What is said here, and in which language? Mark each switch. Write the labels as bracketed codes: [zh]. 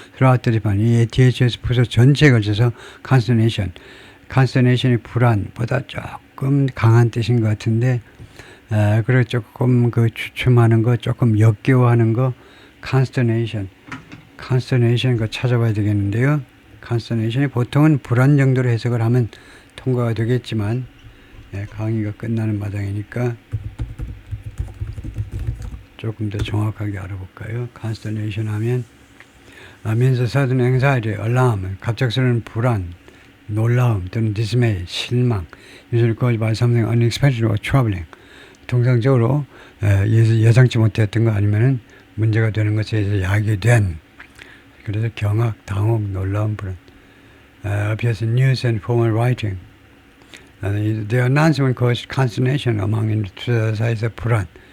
[en] throughout the department, [ko] 이 DHS 부서 전체에 걸쳐서 consternation이 불안보다 조금 강한 뜻인 것 같은데, 그리고 조금 주춤하는 거, 조금 역겨워하는 거, consternation 거 찾아봐야 되겠는데요. consternation이 보통은 불안 정도로 해석을 하면 통과가 되겠지만, 강의가 끝나는 마당이니까 조금 더 정확하게 알아볼까요? [en] consternation 하면 means sudden anxiety, alarm, [ko] 갑작스러운 불안, 놀라움 [en] 또는 dismay, [ko] 실망, [en] usually caused by something unexpected or troubling. [ko] 통상적으로 예상치 못했던 거 아니면은 문제가 되는 것에 대해서 야기된, 그래서 경악, 당혹, 놀라움, 불안. [en] appears in news and formal writing. The announcement caused consternation among [ko] 투자사에서 불안.